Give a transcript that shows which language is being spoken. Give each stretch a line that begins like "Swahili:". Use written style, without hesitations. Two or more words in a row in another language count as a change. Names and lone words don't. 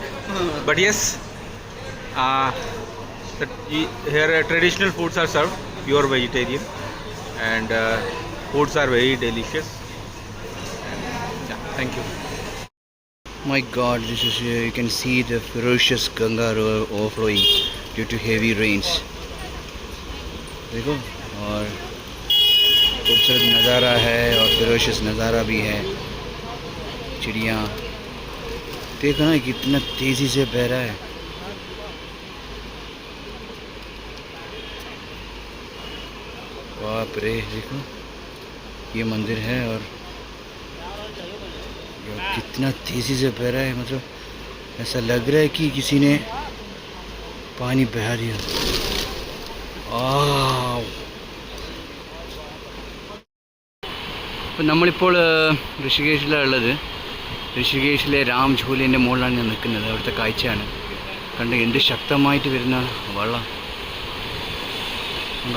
English: But yes, here traditional foods are served, pure vegetarian, and foods are very delicious. Yeah, thank you. My God, this is you can see the ferocious Ganga overflowing due to heavy rains.
Hindi: देखो, और खूबसूरत नज़ारा है और ferocious नज़ारा भी है. चिड़िया देखो ना कितना तेज़ी से बह रहा है. बाप रे, देखो ये मंदिर है और कितना तेज़ी से बह रहा है. मतलब ऐसा लग रहा है कि किसी ने पानी बहा दिया.
Malayalam: അപ്പോൾ നമ്മളിപ്പോൾ ഋഷികേശിലുള്ളത്. ഋഷികേശിലെ രാംചൂലിൻ്റെ മുകളിലാണ് ഞാൻ നിൽക്കുന്നത്. അവിടുത്തെ കാഴ്ചയാണ് കണ്ട്. എന്ത് ശക്തമായിട്ട് വരുന്ന വെള്ളം ഉണ്ടോ?